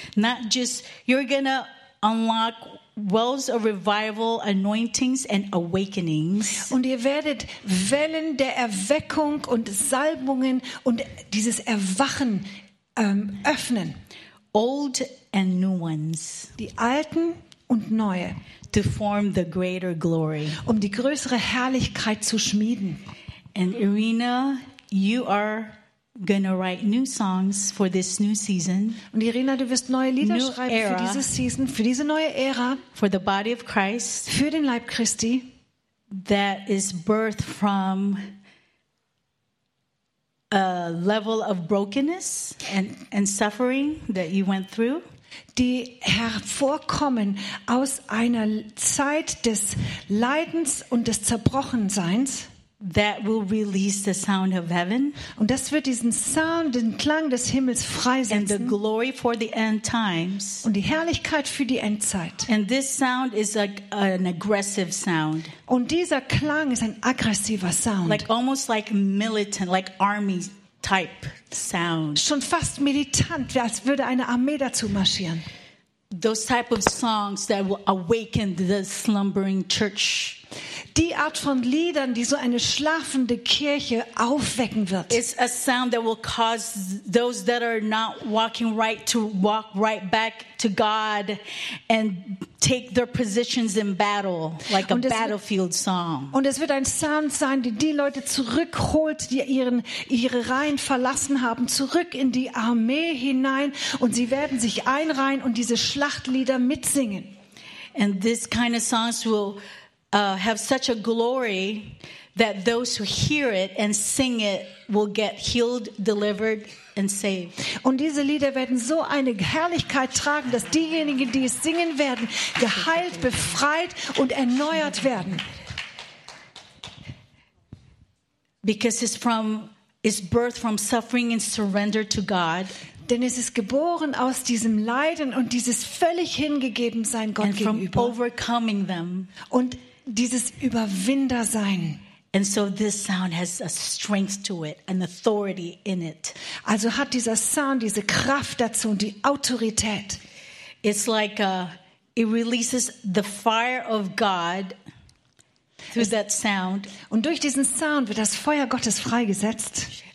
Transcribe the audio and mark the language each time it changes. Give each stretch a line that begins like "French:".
English: Not just you're gonna unlock wells of revival, anointings and awakenings.
German: Und ihr werdet Wellen der Erweckung und Salbungen und dieses Erwachen öffnen.
English: Old and new ones.
German: Die alten und neue.
English: To form the greater glory.
German: Um die größere Herrlichkeit zu schmieden.
English: And Irina, you are gonna write new songs for this new season.
German: Und Irina, du wirst neue Lieder schreiben für diese Season, für diese neue Ära.
English: For the body of Christ.
German: Für den Leib Christi.
English: That is birthed from a level of brokenness and suffering that you went through,
German: die hervorkommen aus einer Zeit des Leidens und des Zerbrochenseins,
English: that will release the sound of heaven,
German: und das wird diesen Sound, den Klang des Himmels freisetzen,
English: and the glory for the end times,
German: und die Herrlichkeit für die Endzeit.
English: And this sound is like an aggressive sound,
German: und dieser Klang ist ein aggressiver Sound,
English: like almost like militant, like army type sound,
German: schon fast militant, als würde eine Armee dazu marschieren.
English: Those type of songs that will awaken the slumbering church.
German: Die Art von Liedern, die so eine schlafende Kirche aufwecken wird.
English: It's a sound that will cause those that are not walking right to walk right back to God and take their positions in battle, like a battlefield song.
German: Und es wird ein Sound sein, die die Leute zurückholt, die ihre Reihen verlassen haben, zurück in die Armee hinein, und sie werden sich einreihen und diese Schlachtlieder mitsingen.
English: And this kind of songs will have such a glory that those who hear it and sing it will get healed, delivered and saved.
German: Und diese Lieder werden so eine Herrlichkeit tragen, dass diejenigen, die es singen werden, geheilt, befreit und erneuert werden.
English: Because it's birthed from suffering and surrender to God.
German: Denn es ist geboren aus diesem Leiden und dieses völlig Hingegebensein Gott gegenüber.
English: And from overcoming them.
German: Und dieses Überwindersein.
English: And so this sound has a strength to it, an authority in it.
German: Also hat dieser Sound diese Kraft dazu und die Autorität.
English: It's like it releases the fire of God through that sound.
German: Und durch diesen Sound wird das Feuer Gottes freigesetzt.